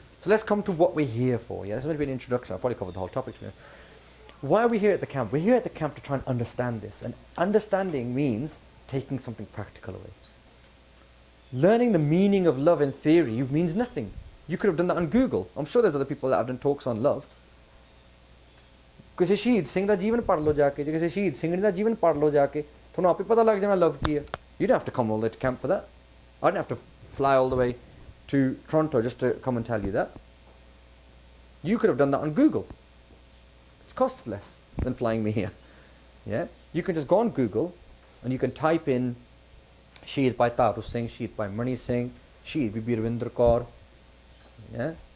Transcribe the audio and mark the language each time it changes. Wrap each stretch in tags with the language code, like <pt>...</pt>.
<en>So let's come to what we're here for. Yeah, this is going to be an introduction. I'll probably cover the whole topic today. Why are we here at the camp? We're here at the camp to try and understand this. And understanding means taking something practical away. Learning the meaning of love in theory means nothing. You could have done that on Google. I'm sure there's other people that have done talks on love.</en> <pa>ਕਿਸੇ ਸ਼ਹੀਦ ਸਿੰਘ ਦਾ ਜੀਵਨ ਪੜ੍ਹ ਲਓ ਜਾ ਕੇ, ਜੇ ਕਿਸੇ ਸ਼ਹੀਦ ਸਿੰਘ ਦਾ ਜੀਵਨ ਪੜ੍ਹ ਲਓ ਜਾ ਕੇ, ਤੁਹਾਨੂੰ ਆਪੇ ਪਤਾ ਲੱਗ ਜਾਣਾ ਲਵ ਕੀ ਹੈ.</pa> <en>You don't have to come all the way to camp for that. I didn't have to fly all the way to Toronto just to come and tell you that. You could have done that on Google. It costs less than flying me here. Yeah? You can just go on Google and you can type in Shahid Bhai Taru Singh, Shahid Bhai Mani Singh, Shahid Bibi Ravinder Kaur. Yeah?</en>